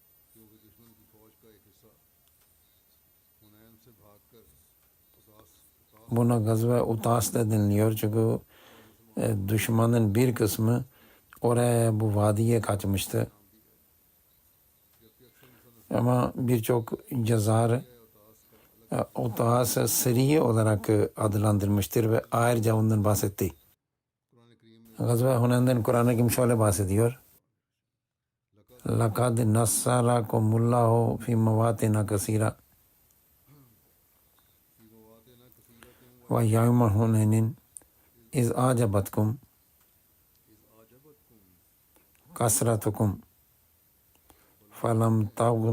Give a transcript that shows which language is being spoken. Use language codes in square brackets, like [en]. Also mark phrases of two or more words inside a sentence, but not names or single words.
[tr] Buna gazve Utas da deniliyor çünkü düşmanın bir kısmı oraya bu vadiye kaçmıştı. Ama birçok yazar Utas'ı Suriye olarak adlandırmıştır ve ayrıca ondan bahsetti. Gazve Hunayn'den Kur'an-ı Kerim şöyle bahsediyor. [ar] لَقَدْ نَصَّرَكُمُ اللّٰهُ فِي مَوَاطِنَ كَثِيرًا وَيَوْمَ حُنَيْنٍ إِذْ أَعْجَبَتْكُمْ كَثْرَتُكُمْ فَلَمْ تَغْنِ